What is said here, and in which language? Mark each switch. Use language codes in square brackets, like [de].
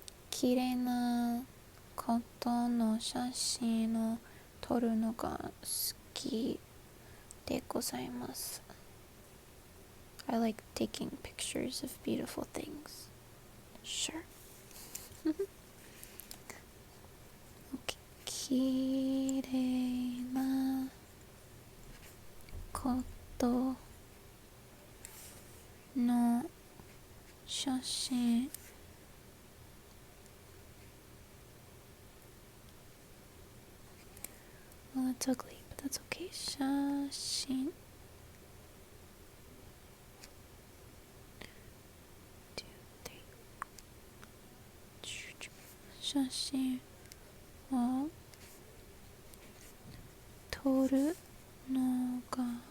[ja] 綺麗なことの写真を撮るのが好きでございます. [en] I like taking pictures of beautiful things. Sure. Okay. [ja] 綺麗なことの写真 [en] Well, that's ugly, but that's okay. [ja] 写真 2, 3写真を撮るのが